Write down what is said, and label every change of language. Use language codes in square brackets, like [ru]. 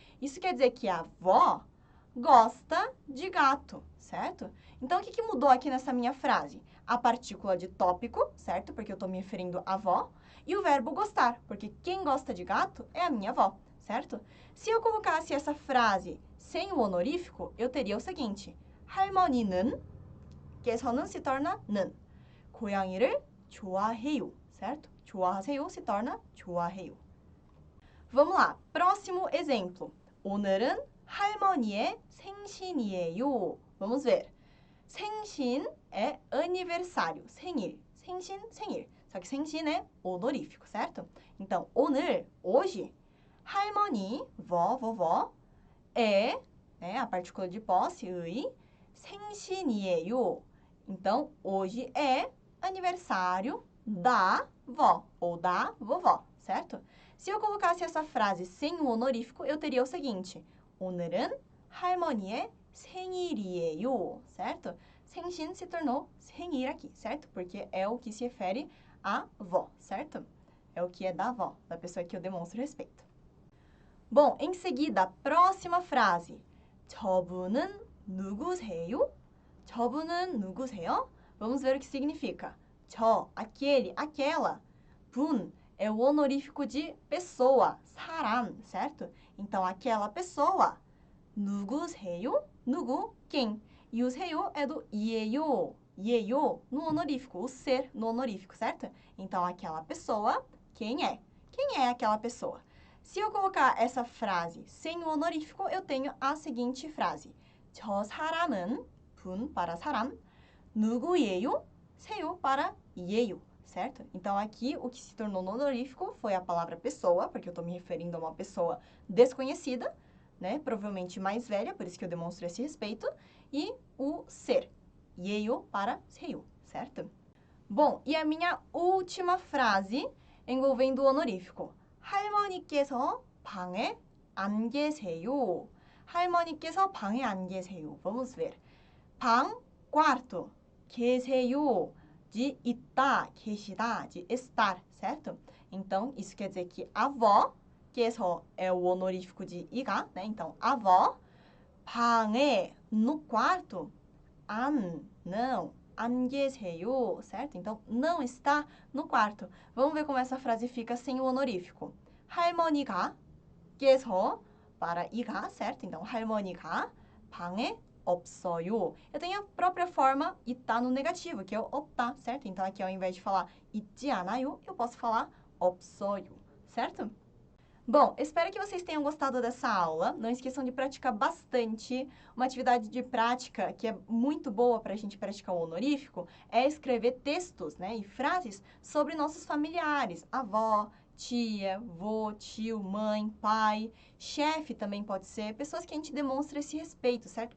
[pt] Isso quer dizer que a avó gosta de gato, certo? Então, o que mudou aqui nessa minha frase? A partícula de tópico, certo? Porque eu estou me referindo à avó. E o verbo gostar, porque quem gosta de gato é a minha avó, certo? Se eu colocasse essa frase sem o honorífico, eu teria o seguinte. [ko] 할머니는, 께서는 [pt] se torna [ko] 는. 고양이를 좋아해요, [pt] certo? 좋아하세요 se torna 좋아해요. Vamos lá, próximo exemplo. [ko] 오늘은 할머니의 생신이에요. [pt] Vamos ver. 생신 é aniversário, 생일. [ko] 생신, 생일. [pt] Só que 생신 é honorífico, certo? Então, 오늘, hoje, 할머니, vó, vovó, é, né, a partícula de posse, 의, 생신이에요. Então, hoje é aniversário da vó ou da vovó, certo? Se eu colocasse essa frase sem o honorífico, eu teria o seguinte. [ko] 오늘은 할머니의 생일이에요, [pt] certo? 생신 se tornou 생일 aqui, certo? Porque é o que se refere à vó, certo? É o que é da avó, da pessoa que eu demonstro respeito. Bom, em seguida, próxima frase. [ko] 저분은 누구세요? 저분은 누구세요? [pt] Vamos ver o que significa. 저, aquele, aquela. 분 é o honorífico de pessoa, 사람, certo? Então, aquela pessoa. 누구세요? 누구, quem? E o 세요 é do 이에요, 이에요, no honorífico, o ser no honorífico, certo? Então, aquela pessoa, quem é? Quem é aquela pessoa? Se eu colocar essa frase sem o honorífico, eu tenho a seguinte frase. [ko] 저 사람은, 분 [pt] para [ko] 사람, 누구예요? [pt] 세요 para 예요, certo? Então, aqui, o que se tornou no honorífico foi a palavra pessoa, porque eu estou me referindo a uma pessoa desconhecida, né? Provavelmente mais velha, por isso que eu demonstro esse respeito. E o ser, 예요 para 세요, certo? Bom, e a minha última frase envolvendo o honorífico. [ko] 할머니께서 방에 안 계세요. 할머니께서 방에 안 계세요. [pt] Vamos ver. 방, quarto. 계세요, de 있다, 계시다, de estar, certo? Então, isso quer dizer que avó, 께서 é o honorífico de 이가, né? Então, avó, 방에, no quarto, 안, não, [ko] 안 계세요, [pt] certo? Então, não está no quarto. Vamos ver como essa frase fica sem o honorífico. [ko] 할머니가, 께서, [pt] para [ko] 이가, [pt] certo? Então, [ko] 할머니가 방에 없어요. [pt] Eu tenho a própria forma 있다 no negativo, que é o 없다, certo? Então, aqui ao invés de falar [ko] 있지 않아요, [pt] eu posso falar 없어요, certo? Bom, espero que vocês tenham gostado dessa aula. Não esqueçam de praticar bastante. Uma atividade de prática que é muito boa para a gente praticar o honorífico é escrever textos, né, e frases sobre nossos familiares, avó, tia, vô, tio, mãe, pai, chefe também pode ser, pessoas que a gente demonstra esse respeito, certo?